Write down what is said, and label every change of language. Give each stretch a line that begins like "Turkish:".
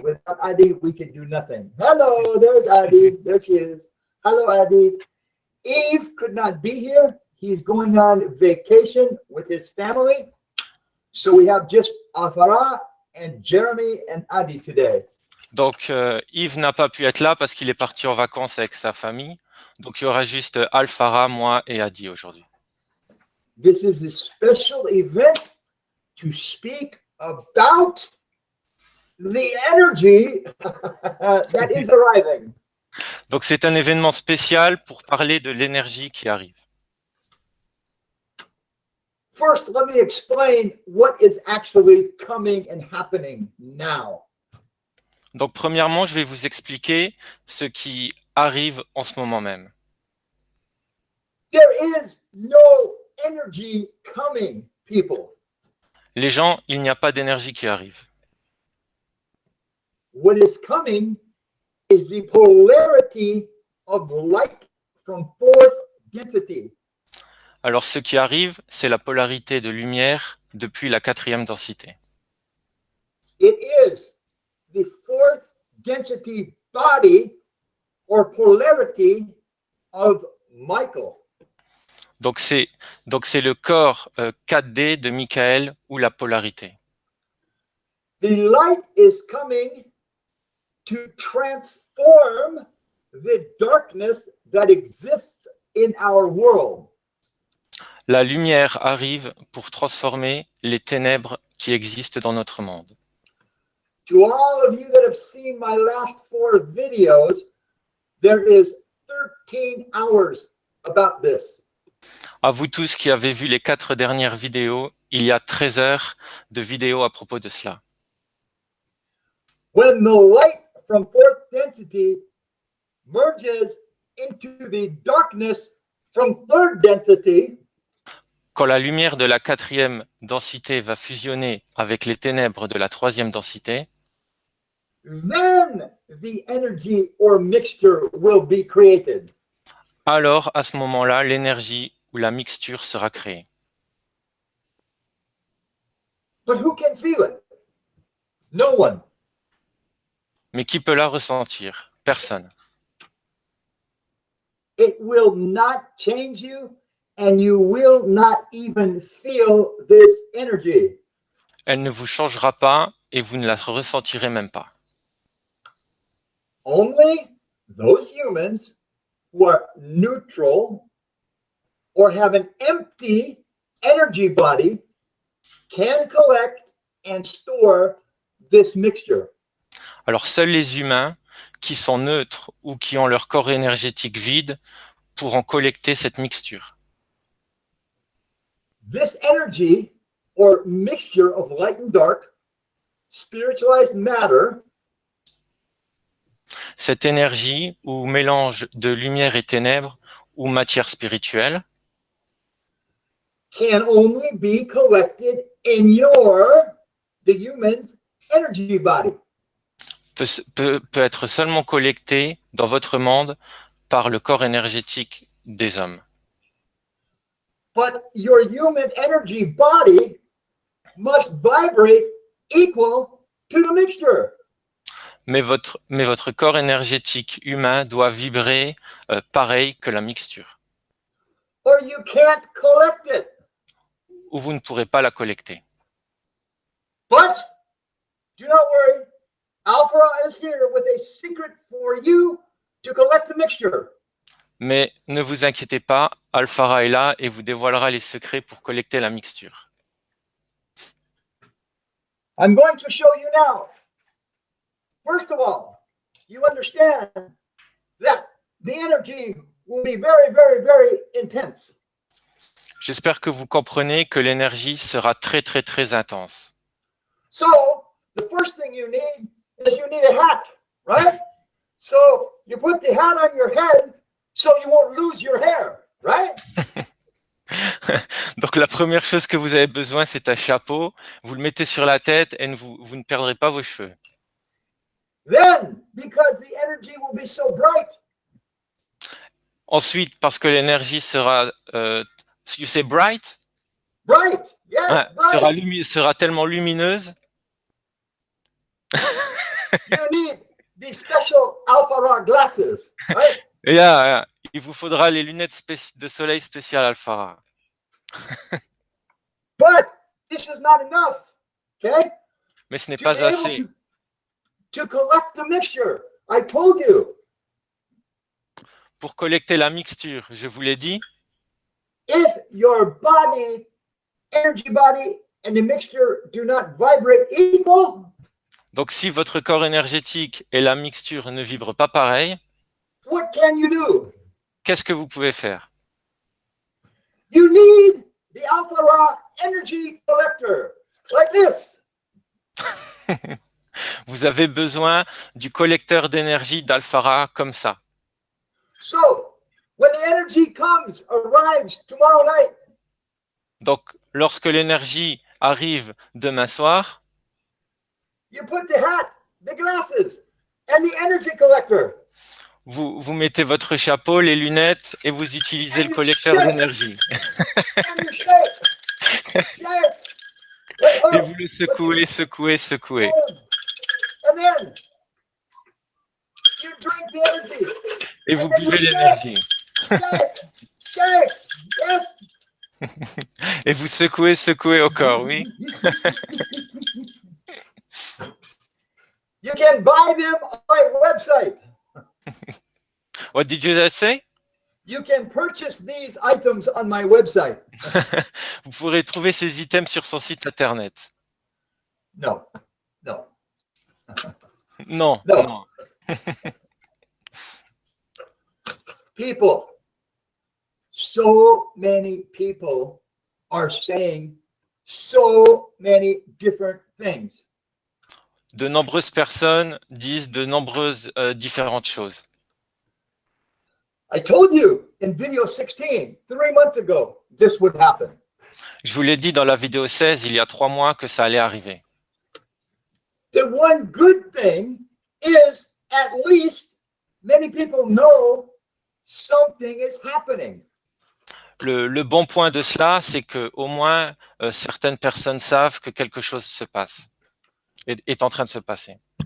English: Without Adi, we could do nothing. Hello, there's Adi. There she is. Hello, Adi. Eve could not be here. He's going on vacation with his family. So we have just Alphara and Jeremy and Adi today.
French: donc, Yves n'a pas pu être là parce qu'il est parti en vacances avec sa famille. Donc, il y aura juste Alphara, moi et Adi aujourd'hui.
English: This is a special event to speak about the energy that is arriving.
French: Donc, c'est un événement spécial pour parler de l'énergie qui arrive.
English: First, let me explain what is actually coming and happening now.
French: Donc, premièrement, je vais vous expliquer ce qui arrive en ce moment même.
English: There is no energy coming, people.
French: Les gens, il n'y a pas d'énergie qui arrive.
English: What is coming is the polarity of light from fourth density.
French: Alors, ce qui arrive, c'est la polarité de lumière depuis la 4e densité.
English: It is the fourth density body or polarity of Michael.
French: Donc, c'est le corps 4D de Michael ou la polarité.
English: The light is coming to transform the darkness that exists in our world.
French: La lumière arrive pour transformer les ténèbres qui existent dans notre monde.
English: To all of you that have seen my last 4 videos, there is 13 hours about this.
French: À vous tous qui avez vu les 4 dernières vidéos, il y a 13 heures de vidéos à propos de cela.
English: When the light from fourth density merges into the darkness from third density,
French: Quand la lumière de la 4e densité va fusionner avec les ténèbres de la 3e densité,
English: then the energy or mixture will be created.
French: alors à ce moment-là, l'énergie ou la mixture sera créée.
English: But who can feel it? No one.
French: Mais qui peut la ressentir? Personne.
English: It will not change you, and you will not even feel this energy.
French: Elle ne vous changera pas et vous ne la ressentirez même pas.
English: Only those humans who are neutral or have an empty energy body can collect and store this mixture.
French: Alors seuls les humains qui sont neutres ou qui ont leur corps énergétique vide pourront collecter cette mixture.
English: This energy or mixture of light and dark, spiritualized matter,
French: Cette énergie ou mélange de lumière et ténèbres ou matière spirituelle
English: can only be collected in the human's energy body.
French: peut être seulement collectée dans votre monde par le corps énergétique des hommes.
English: But your human energy body must vibrate equal to the mixture.
French: Mais votre corps énergétique humain doit vibrer pareil que la mixture.
English: Or you can't collect it.
French: Ou vous ne pourrez pas la collecter.
English: But do not worry. Alphara is here with a secret for you to collect the mixture.
French: Mais ne vous inquiétez pas, Alphara est là et vous dévoilera les secrets pour collecter la mixture.
English: I'm going to show you now. First of all, you understand that the energy will be very, very, very intense.
French: J'espère que vous comprenez que l'énergie sera très, très, très intense.
English: So, the first thing you need is you need a hat, right? So, you put the hat on your head so you won't lose your hair, right?
French: Donc la première chose que vous avez besoin, c'est un chapeau. Vous le mettez sur la tête et vous ne perdrez pas vos cheveux.
English: Then, because the energy will be so bright,
French: Ensuite, parce que l'énergie sera,
English: you say bright, bright, yes,
French: ouais,
English: bright.
French: sera tellement lumineuse.
English: You need these special alpha raw glasses, right?
French: Et là, il vous faudra les lunettes de soleil spéciales Alphara.
English: But this is not enough, okay?
French: Mais ce n'est
English: To be
French: pas
English: able
French: assez.
English: to collect the mixture, I told you,
French: Pour collecter la mixture, je vous l'ai dit,
English: if your body, energy body, and the mixture do not vibrate equal,
French: donc si votre corps énergétique et la mixture ne vibrent pas pareil,
English: what can you do?
French: qu'est-ce que vous pouvez faire?
English: You need the alpha raw energy collector, like this.
French: Vous avez besoin du collecteur d'énergie d'Alphara comme ça.
English: So, when the energy arrives tomorrow night,
French: Donc, lorsque l'énergie arrive demain soir,
English: you put the hat, the glasses, and the energy collector.
French: vous mettez votre chapeau, les lunettes et vous utilisez le collecteur d'énergie.
English: And you shake, shake.
French: Et vous le secouez, secouez, secouez.
English: And then you drink the energy.
French: Et vous buvez l'énergie.
English: Shake, shake, yes.
French: Et vous secouez, secouez au corps, oui.
English: You can buy them on my website. What did you say? You can purchase these items on my website.
French: Vous pourrez trouver ces items sur son site internet.
English: No, no.
French: Non,
English: No.
French: non.
English: People, so many people are saying so many different things.
French: De nombreuses personnes disent de nombreuses différentes choses.
English: I told you in video 16, 3 months ago, this would happen.
French: Je vous l'ai dit dans la vidéo 16, il y a 3 mois, que ça allait arriver.
English: The one good thing is at least many people know something is happening.
French: Le bon point de cela, c'est que au moins certaines personnes savent que quelque chose se passe, est en train de se passer.